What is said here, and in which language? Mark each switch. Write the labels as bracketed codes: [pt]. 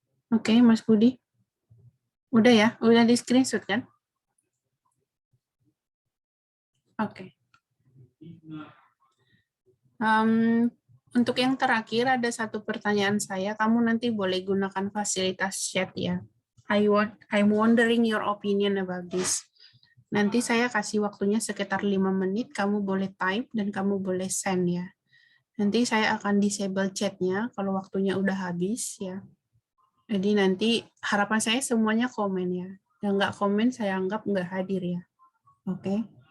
[id] Oke, Mas Budi, udah ya, udah di screenshot kan? Oke. Untuk yang terakhir ada satu pertanyaan saya. Kamu nanti boleh gunakan fasilitas chat ya. [en] I'm wondering your opinion about this. [id] Nanti saya kasih waktunya sekitar 5 menit. Kamu boleh type dan kamu boleh send ya. Nanti saya akan disable chatnya kalau waktunya udah habis ya. Jadi nanti harapan saya semuanya komen ya. Yang nggak komen saya anggap nggak hadir ya. Oke.